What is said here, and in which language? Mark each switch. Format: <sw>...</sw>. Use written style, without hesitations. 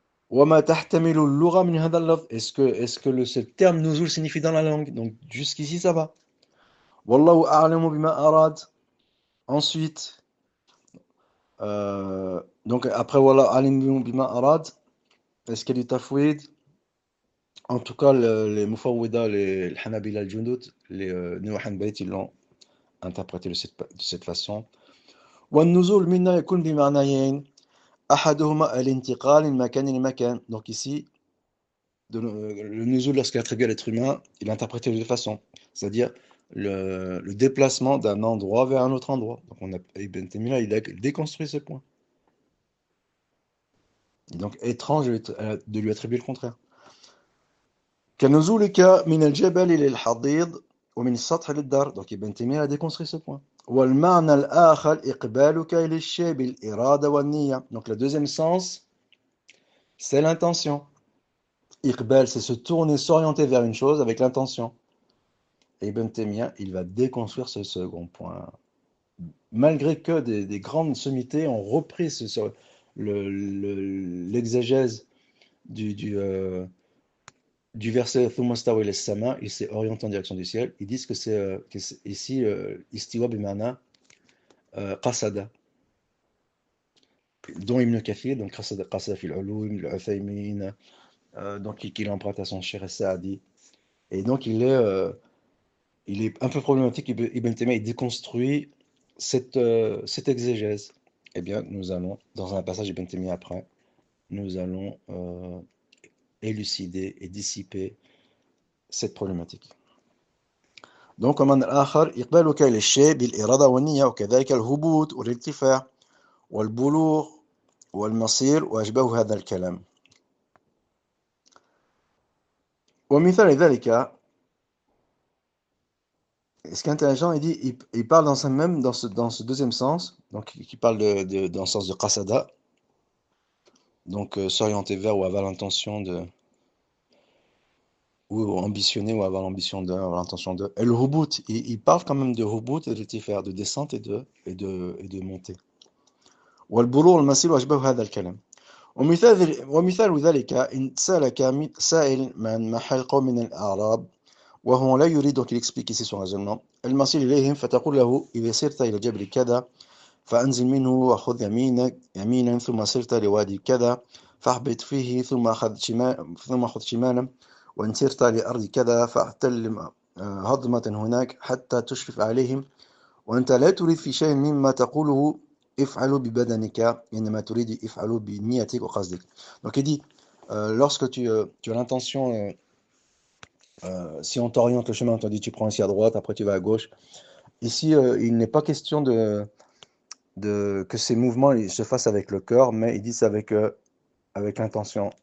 <ar>وما تحتمل اللغة من هذا اللفظ.</ar> <fr>Est-ce que ce terme nuzul signifie dans la langue? Donc jusqu'ici ça va.</fr> <ar>والله أعلم بما أراد.</ar> <fr>Ensuite, donc après</fr> <ar>والله أعلم بما أراد,</ar> <fr>est-ce qu'il y a du tafwid? En tout cas, les Mufawwida, les Hanabila al-Junud, les Néo-Hanbalites, ils l'ont interprété de cette façon.</fr> <ar>وَالنُّزُولُ مِنَّا يَكُونُ بِمَعْنَيَيْنِ أَحَدُهُمَا الْانْتِقَالِ مِنْ مَكَانٍ لِمَكَانٍ.</ar> <fr>Donc ici, le nuzul, lorsqu'il est attribué à l'être humain, il est interprété de deux façons. C'est-à-dire le déplacement d'un endroit vers un autre endroit. Donc Ibn Taymiyyah, il a déconstruit ce point. Et donc étrange de lui attribuer le contraire.</fr> <ar>كنزولك من الجبل للحضيض ومن السطح للدار.</ar> <fr>Donc Ibn Taymiyyah a déconstruit ce point.</fr> <ar>والمعنى الآخر إقبالك إلى الشيء بالإرادة والنية.</ar> <fr>Donc le deuxième sens, c'est l'intention. Iqbal, c'est se tourner, s'orienter vers une chose avec l'intention. Et Ibn Taymiyyah, il va déconstruire ce second point. Malgré que des grandes sommités ont repris l'exégèse du verset Thumma stawa ila as-sama, il s'est orienté en direction du ciel. Ils disent que c'est ici istiwa bimana qasada, dont Ibn Kathir, donc qasada fil ulum, al-Uthaymin, donc qu'il emprunte à son Cheikh Saadi. Et donc il est un peu problématique. Ibn Taymiyyah déconstruit cette exégèse. Eh bien, nous allons, dans un passage Ibn Taymiyyah après, nous allons élucider et dissiper cette problématique.</fr> <ar>Donc, ومن الآخر إقبالك إلى الشيء بالإرادة والنية وكذلك الهبوط والارتفاع والبلوغ والمصير وأشباه هذا الكلام. ومثال ذلك,</ar> <fr>ce qui est intéressant, il parle dans ce deuxième sens, donc qui parle dans le sens de qasada, donc s'orienter vers ou avoir l'intention de, ou ambitionner ou avoir l'ambition de, avoir l'intention de. Et le hubut, il parle quand même de hubut et de descente et de montée.</fr> <ar>والبلوغ المسير وأشباه هذا الكلام. ومثال ذلك إن سألك سائل من محل قوم من الأعراب وهو لا يريد,</ar> <fr>donc il explique ici son raisonnement,</fr> <ar>المصير إليهم فتقول له إذا سرت إلى جبل كذا فأنزل منه وخذ يمينا ثم سرت لوادي كذا فاهبط فيه ثم خذ شمالا وإن سرت لأرض كذا فاحتل هضمة هناك حتى تشرف عليهم وأنت لا تريد في شيء مما تقوله افعلوا ببدنك إنما تريد افعلوا بنيتك وقصدك.</ar> <fr>Donc il dit lorsque tu as l'intention, si on t'oriente le chemin, on te dit tu prends ici à droite, après tu vas à gauche. Ici, il n'est pas question que ces mouvements ils se fassent avec le cœur, mais ils disent avec l'intention.</fr>